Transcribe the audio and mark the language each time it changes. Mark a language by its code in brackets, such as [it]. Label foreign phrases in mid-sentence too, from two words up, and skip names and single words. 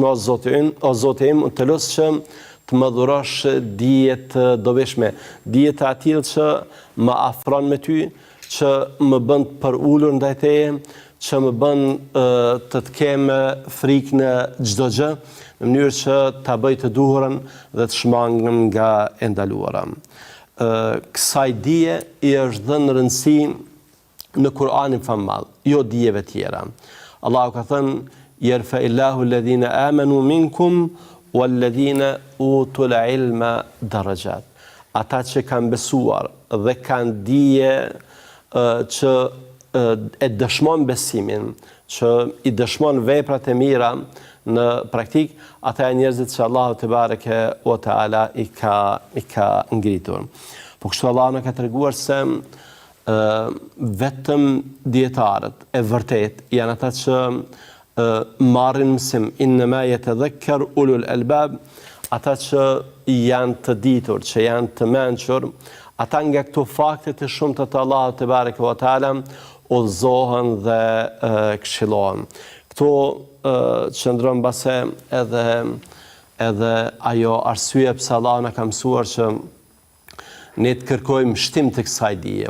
[sq] O Zoti im, të lutem që të më dhurosh dije të dobishme, dije të atill që më afron me ty, që më bën të përulur ndaj teje, që më bën të kem frikë në çdo gjë, në mënyrë që ta bëj të duhurën dhe të shmangem nga e ndaluara. Kësaj dije i është dhënë rëndësi në Kur'anin famall, jo dijeve tjera. [ar] Allahu ka thënë: "يرفع الله الذين آمنوا منكم والذين أوتوا العلم درجات." [sq] Ata që kanë besuar dhe kanë dije që e dëshmon besimin, që i dëshmon veprat e mira në praktik, ata janë njerëzit që Allahu te bareke u teala i ka ngritur. Po kështu Allahu na ka treguar se vetëm dietarët e vërtet janë ata që marrin mësim, [ar] إنما يتذكر أولو الألباب, [sq] ata që janë të ditur, që janë të mençur, ata nga këto fakte të shumta të Allahut te bareke u teala udhëzohen dhe këshillohen. Këto qëndron mbase edhe ajo arsye pse Allahu na ka mësuar që ne të kërkojmë shtim të kësaj dije.